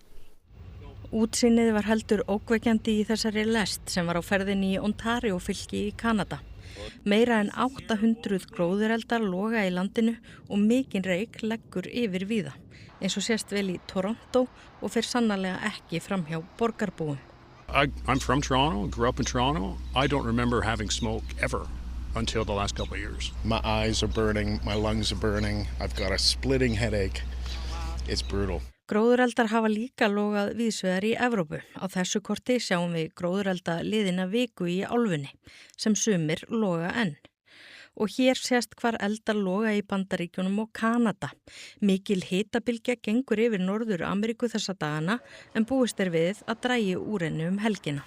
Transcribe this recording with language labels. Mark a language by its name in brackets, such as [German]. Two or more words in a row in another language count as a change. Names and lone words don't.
[Icelandic] Útsýnið var heldur ókveikjandi í þessari lest sem var á ferðinni í Ontario fylki í Kanada. Meira en 800 gróðureldar loga í landinu og mikinn reyk leggur yfir víða, eins og sést vel í Toronto og fer sannarlega ekki framhjá borgarbúum. [English] I'm from Toronto, grew up in Toronto. I don't remember having smoke ever until the last couple of years. My eyes are burning, my lungs are burning, I've got a splitting headache. It's brutal. [Icelandic] Gróðureldar hafa líka logað víðsvegar í Evrópu. Á þessu korti sjáum við gróðurelda liðina viku í álfunni, sem sumir loga enn. Og hér sést hvar eldar loga í Bandaríkjunum og Kanada. Mikil hitabylgja gengur yfir Norður Ameríku þessa dagana en búist við að dragi úr henni helgina.